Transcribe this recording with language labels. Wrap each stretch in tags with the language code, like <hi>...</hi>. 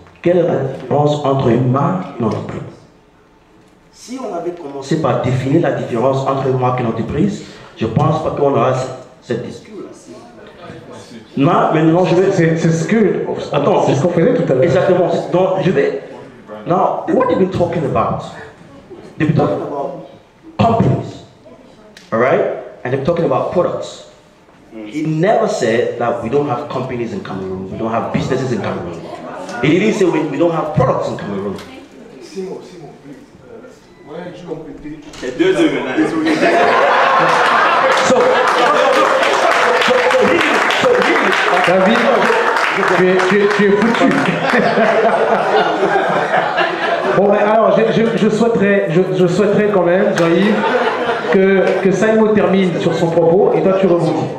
<fr>Quelle est la différence entre une marque et une entreprise? Si on avait commencé par définir la différence entre une marque et une entreprise, je pense pas qu'on aura cette discussion. Non, maintenant je vais. C'est ce que. Attends, c'est ce qu'on faisait tout à l'heure. Exactement. Donc je vais.</fr> <en>Now, what they've been talking about? They've been talking about companies, all right, and they've been talking about products. He never said that we don't have companies in Cameroon, we don't have businesses in Cameroon. He didn't say we don't have products in Cameroon.</en> <fr>Simon, please. Ouais, je compléter. C'est 2 heures maintenant. David, tu es foutu. Bon, alors, je souhaiterais quand même, Jean-Yves, que Saïmo termine sur son propos et toi tu rebondis.</fr>